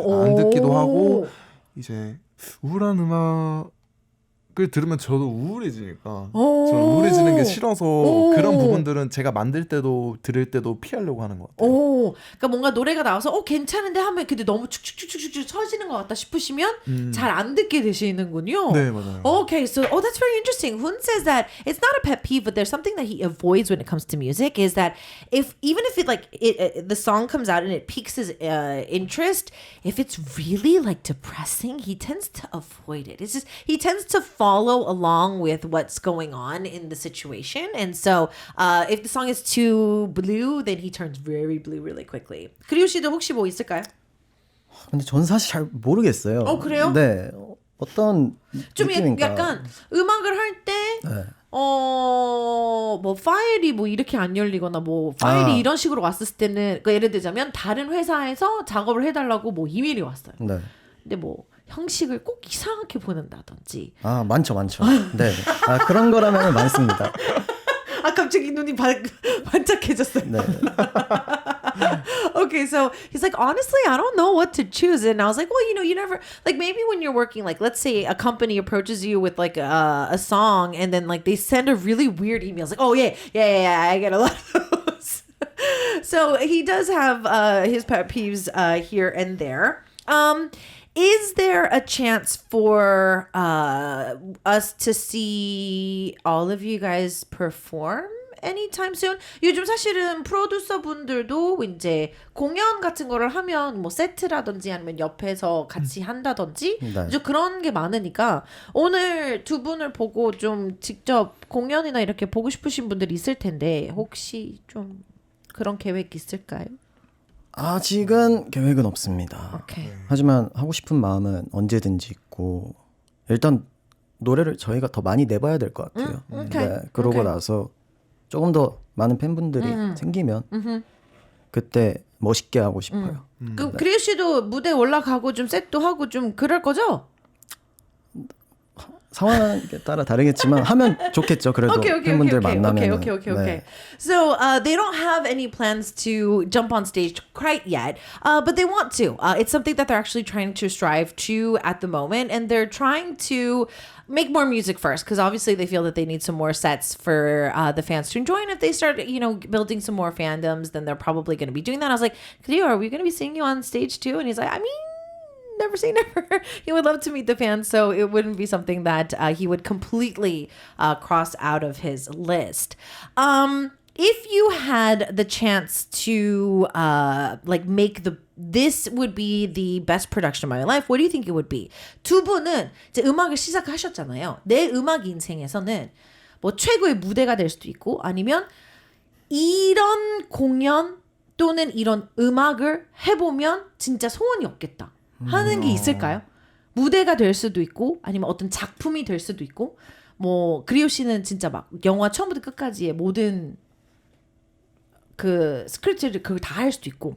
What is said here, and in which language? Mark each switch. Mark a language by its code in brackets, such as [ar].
[ko] 것 같아요. 안 듣기도 하고 이제 우울한 음악 그걸 들으면 저도 우울해지니까 오. 저는 우울해지는 게 싫어서 오. 그런 부분들은 제가 만들 때도 들을 때도 피하려고 하는 것 같아요. 오, 그러니까 뭔가 노래가 나와서 괜찮은데 하면 근데 너무 축축축축축 처지는 것 같다 싶으시면 잘 안 듣게 되시는군요. 네, 맞아요. [en] Okay, so that's very interesting. Hun says that it's not a pet peeve, but there's something that he avoids when it comes to music is that even if the song comes out and it piques his interest, if it's really like depressing, he tends to avoid it. It's just he tends to follow along with what's going on in the situation, and so if the song is too blue, then he turns very blue really quickly. [ko] 그리우 씨도 혹시 뭐 있을까요? 근데 전 사실 잘 모르겠어요. 그래요? 네. 어떤 좀 느낌인가? 약간 음악을 할 때 네. 뭐 파일이 뭐 이렇게 안 열리거나 뭐 파일이 아. 이런 식으로 왔을 때는 그러니까 예를 들자면 다른 회사에서 작업을 해달라고 뭐 이메일이 왔어요. 네. 근데 뭐 형식을 꼭 이상하게 보낸다든지. 아, 많죠. 네. 아, 그런 거라면 많습니다. 아 갑자기 눈이 반짝해졌어요. 네. [en] Okay, so he's like, honestly, I don't know what to choose. And I was like, well, you never, like maybe when you're working, like let's say a company approaches you with like a song and then like they send a really weird email. It's like, oh yeah, I get a lot of those. So he does have his pet peeves here and there. Is there a chance for us to see all of you guys perform anytime soon? [ko] 요즘 사실은 프로듀서 분들도 이제 공연 같은 거를 하면 뭐 세트라든지 아니면 옆에서 같이 한다든지 네. 이제 그런 게 많으니까 오늘 두 분을 보고 좀 직접 공연이나 이렇게 보고 싶으신 분들이 있을 텐데 혹시 좀 그런 계획 있을까요? 아직은 계획은 없습니다. [en] 오케이. [ko] 하지만 하고 싶은 마음은 언제든지 있고 일단 노래를 저희가 더 많이 내봐야 될 것 같아요. [en] 오케이. [ko] 네, 그러고 [en] 오케이. [ko] 나서 조금 더 많은 팬분들이 생기면 그때 멋있게 하고 싶어요. 그럼 그리우 씨도 무대 올라가고 좀 셋도 하고 좀 그럴 거죠? 상황에 따라 다르겠지만 하면 좋겠죠. 그래도 팬분들 만나면. [en] Okay. So they don't have any plans to jump on stage quite yet, but they want to. It's something that they're actually trying to strive to at the moment, and they're trying to make more music first because obviously they feel that they need some more sets for the fans to enjoy. And if they start, building some more fandoms, then they're probably going to be doing that. I was like, Cleo, are we going to be seeing you on stage too? And he's like, I mean, never say never. He would love to meet the fans, so it wouldn't be something that he would completely cross out of his list. If you had the chance to make this would be the best production of my life, what do you think it would be? [ko] 두 분은 이제 음악을 시작하셨잖아요. 내 음악 인생에서는 뭐 최고의 무대가 될 수도 있고 아니면 이런 공연 또는 이런 음악을 해보면 진짜 소원이 없겠다 하는 게 있을까요? 무대가 될 수도 있고 아니면 어떤 작품이 될 수도 있고 뭐 그리오 씨는 진짜 막 영화 처음부터 끝까지의 모든 그 스크립트를 그걸 다 할 수도 있고